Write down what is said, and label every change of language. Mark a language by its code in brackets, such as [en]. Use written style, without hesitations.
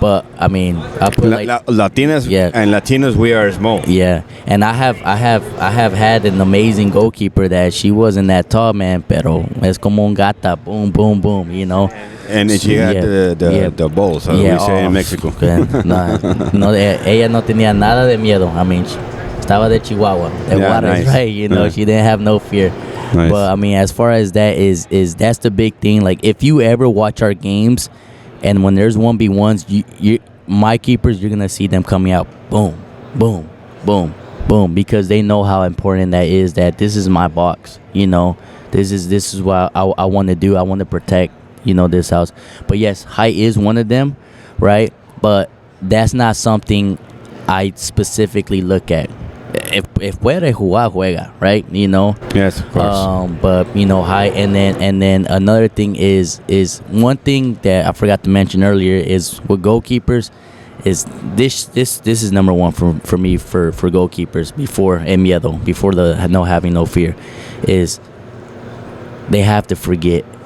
[en] But I mean, I put Latinas, yeah, and Latinos, we are small. Yeah, and I have had an amazing goalkeeper that she wasn't that tall, man, [es] pero es como un gata, [en] boom, boom, boom, you know. And she had the balls, as we say in Mexico. [es] No, ella no tenía nada de miedo. [en] I mean, [es] estaba de Chihuahua, de Juárez, [en] nice. right? You know, she didn't have no fear. Nice. But I mean, as far as that is that's the big thing. Like, if you ever watch our games, and when there's 1v1s, my keepers, you're gonna see them coming out, boom, boom, boom, boom, because they know how important that is. That this is my box, you know. This is what I want to do. I want to protect, you know, this house. But yes, height is one of them, right? But that's not something I specifically look at. [es] If puede jugar, juega, right? [en] You know. Yes, of course. But you know, height, and then another thing is one thing that I forgot to mention earlier is with goalkeepers is this is number one for me for goalkeepers before miedo, before the having no fear, is they have to forget.